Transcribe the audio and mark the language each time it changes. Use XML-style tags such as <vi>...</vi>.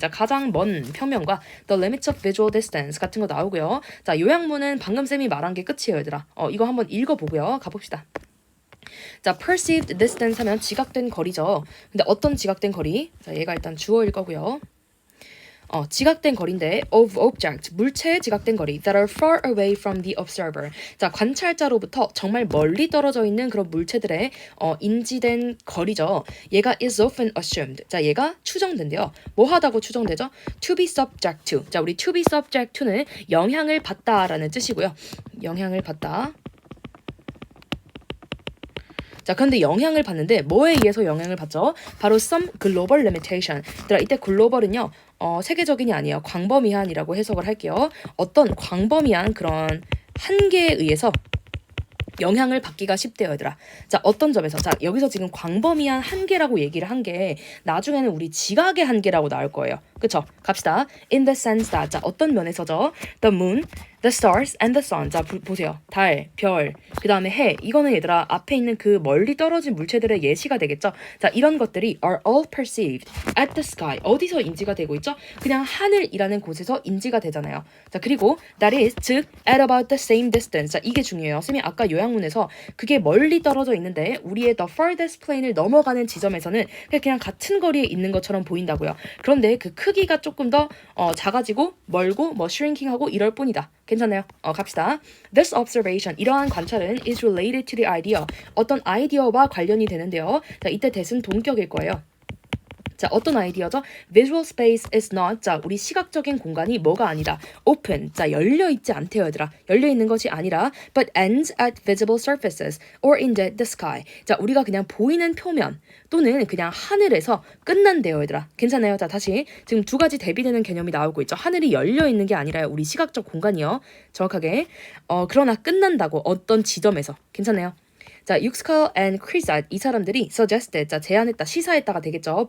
<ko>자, 가장 먼 평면과</ko> <en>The limits of visual distance</en> <ko>같은 거 나오고요. 자, 요약문은 방금 쌤이 말한 게 끝이에요, 얘들아. 이거 한번 읽어보고요. 가봅시다. 자, perceived distance 하면 지각된 거리죠. 근데 어떤 지각된 거리? 자, 얘가 일단 주어일 거고요. 지각된 거리인데</ko> <en>of object,</en> <ko>물체의 지각된 거리</ko> <en>that are far away from the observer.</en> <ko>자, 관찰자로부터 정말 멀리 떨어져 있는 그런 물체들의 인지된 거리죠. 얘가</ko> <en>is often assumed.</en> <ko>자, 얘가 추정된대요. 뭐 하다고 추정되죠?</ko> <en>To be subject to.</en> <ko>자, 우리</ko> <en>to be subject to</en> <ko>는 영향을 받다라는 뜻이고요. 영향을 받다. 자, 그런데 영향을 받는데 뭐에 의해서 영향을 받죠? 바로</ko> <en>some global limitation.</en> <ko>이때 글로벌은요. 세계적인이 아니에요. 광범위한이라고 해석을 할게요. 어떤 광범위한 그런 한계에 의해서 영향을 받기가 쉽대요, 얘들아. 자, 어떤 점에서? 자, 여기서 지금 광범위한 한계라고 얘기를 한 게 나중에는 우리 지각의 한계라고 나올 거예요. 그쵸? 갑시다.</ko> <en>In the sense that.</en> <ko>자, 어떤 면에서죠?</ko> <en>The moon, the stars, and the sun.</en> <ko>자, 보세요. 달, 별, 그 다음에 해. 이거는 얘들아, 앞에 있는 그 멀리 떨어진 물체들의 예시가 되겠죠? 자, 이런 것들이</ko> <en>are all perceived at the sky.</en> <ko>어디서 인지가 되고 있죠? 그냥 하늘이라는 곳에서 인지가 되잖아요. 자, 그리고</ko> <en>that is,</en> <ko>즉,</ko> <en>at about the same distance.</en> <ko>자, 이게 중요해요. 쌤이 아까 요약문에서 그게 멀리 떨어져 있는데 우리의 the farthest plane을 넘어가는 지점에서는 그냥 같은 거리에 있는 것처럼 보인다고요. 그런데 그 크기가 조금 더 작아지고 멀고 뭐 shrinking하고 이럴 뿐이다. 괜찮아요? 갑시다.</ko> <en>This observation,</en> <ko>이러한 관찰은</ko> <en>is related to the idea.</en> <ko>어떤 아이디어와 관련이 되는데요. 자, 이때 대신 동격일 거예요. 자, 어떤 아이디어죠?</ko> <en>Visual space is not.</en> <ko>자, 우리 시각적인 공간이 뭐가 아니라 open. 자, 열려있지 않대요, 얘들아. 열려있는 것이 아니라</ko> <en>but ends at visible surfaces or in the sky.</en> <ko>자, 우리가 그냥 보이는 표면 또는 그냥 하늘에서 끝난대요, 얘들아. 괜찮아요? 자, 다시 지금 두 가지 대비되는 개념이 나오고 있죠. 하늘이 열려있는 게 아니라요. 우리 시각적 공간이요. 정확하게. 그러나 끝난다고 어떤 지점에서. 괜찮아요? 자, 육스칼 and 크리삿 이 사람들이 suggested, 자, 제안했다, 시사했다가 되겠죠.</ko>